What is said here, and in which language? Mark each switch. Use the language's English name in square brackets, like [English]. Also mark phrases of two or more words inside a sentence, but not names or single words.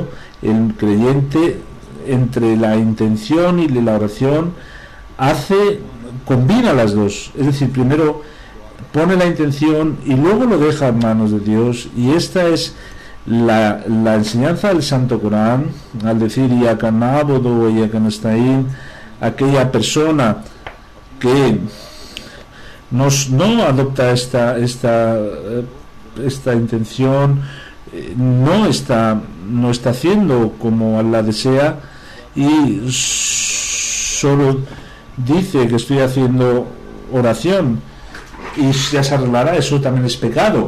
[Spanish] El creyente, entre la intención y la oración, combina las dos. Es decir, primero pone la intención y luego lo deja en manos de Dios. Y esta es la enseñanza del Santo Corán, al decir [Arabic] إياك نعبد وإياك نستعين. [Spanish] Aquella persona que no adopta esta intención, no está haciendo como Allah desea, y solo dice que estoy haciendo oración y ya se arreglará, eso también es pecado.